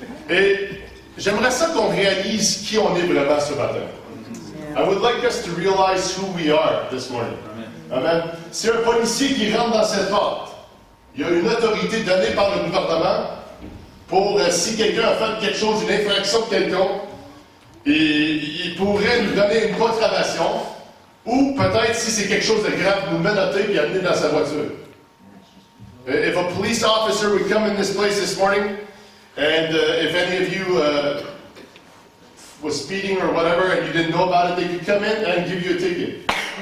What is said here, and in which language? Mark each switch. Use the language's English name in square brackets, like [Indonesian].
[French] Et j'aimerais ça qu'on réalise qui on est vraiment ce matin. [English] I would like us to realize who we are this morning. Amen. [French] C'est un policier qui rentre dans cette porte. Il y a une autorité donnée par le gouvernement pour, si quelqu'un a fait quelque chose, une infraction quelconque, il pourrait nous donner une contravention, ou peut-être, si c'est quelque chose de grave, nous menotter et amener dans sa voiture. [English] If a police officer would come in this place this morning, and if any of you was speeding or whatever, and you didn't know about it, they could come in and give you a ticket.